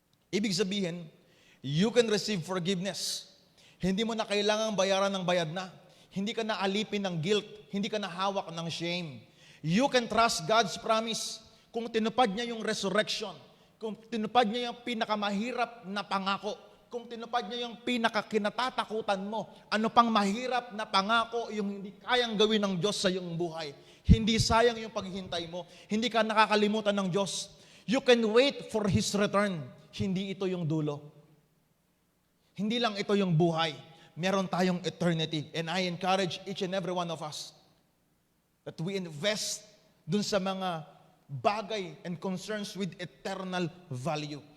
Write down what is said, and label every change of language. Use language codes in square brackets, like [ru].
[tl] Ibig sabihin, [en] you can receive forgiveness. [tl] Hindi mo na kailangang bayaran ng bayad na. Hindi ka na alipin ng guilt. Hindi ka na hawak ng shame. [en] You can trust God's promise. [tl] Kung tinupad niya yung resurrection, kung tinupad niya yung pinakamahirap na pangako, kung tinupad niya yung pinakakinatatakutan mo, ano pang mahirap na pangako yung hindi kayang gawin ng Diyos sa iyong buhay. Hindi sayang yung paghihintay mo. Hindi ka nakakalimutan ng Diyos. [en] You can wait for His return. [tl] Hindi ito yung dulo. Hindi lang ito yung buhay. Meron tayong [en] eternity. And I encourage each and every one of us that we invest [tl] dun sa mga bagay [en] and concerns with eternal value.